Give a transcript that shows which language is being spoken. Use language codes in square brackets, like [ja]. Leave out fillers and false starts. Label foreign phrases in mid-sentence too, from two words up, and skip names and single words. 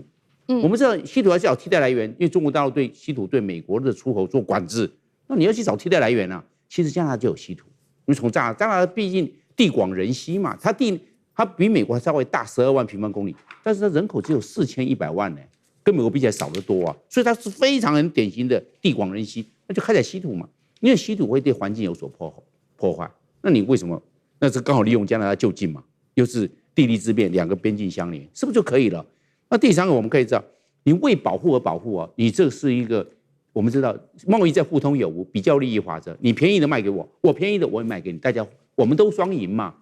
[zh] 我們知道稀土還是要替代來源，因為中國大陸对稀土对美國的出口做管制，那你要去找替代來源啊。其實加拿大就有稀土，因為從加拿大畢竟地廣人稀嘛，它比美國還稍微大12萬平方公里，但是它人口只有4100萬呢。跟美國比起來少得多啊，所以它是非常很典型的地廣人稀，那就開採稀土嘛，因為稀土會對環境有所破壞，那你為什麼？那是剛好利用加拿大就近嘛，又是地利之便，兩個邊境相連，是不是就可以了？那第三個我們可以知道，你為保護而保護啊，你這是一個我們知道貿易在互通有無，比較利益法則，你便宜的賣給我，我便宜的我也賣給你，大家我們都雙贏嘛。